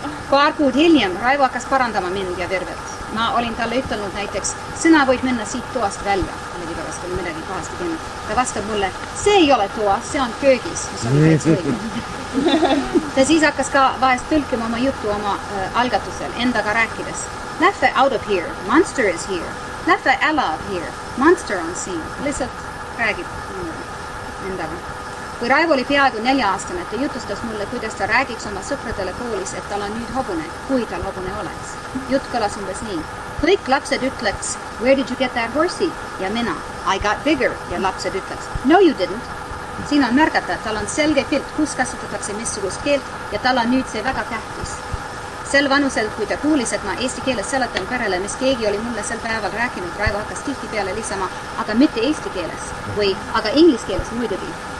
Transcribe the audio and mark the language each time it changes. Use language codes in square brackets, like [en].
[et] Paar kuud hiljem Raivo hakkas parandama mind ja Virvet. Ma olin talle ütelnud näiteks, sina võid minna siit toast välja. Millegi pärast oli midagi pahasti teinud. Ta vastab mulle, see ei ole toas, see on köögis. Ta siis hakkas ka vahest tõlkima oma juttu oma algatusel, endaga rääkides. Lähve [en] out of here, monster is here. [et] Lähve [en] out here, monster [et] on siin. Lihtsalt räägib endaga. Kui Raivo oli peaaegu 4-aastane, ta jutustas mulle, kuidas ta räägiks oma sõpradele koolis, et tal on nüüd hobune, kui tal hobune oleks. Jutt kõlas umbes nii. Kõik lapsed ütleks, [en] where did you get that horsey? [et] Ja mina, [en] I got bigger. [et] Ja lapsed ütleks, [en] no you didn't. [et] Siin on märgata, et tal on selge pilt, kus kasutatakse missugust keelt ja tal on nüüd see väga tähtis. Sel vanusel, kui ta kuulis, et ma eesti keeles seletan perele, mis keegi oli mulle sel päeval rääkinud, Raivo hakkas tihti peale lisama, aga mitte eesti keeles või aga inglise keeles muidugi.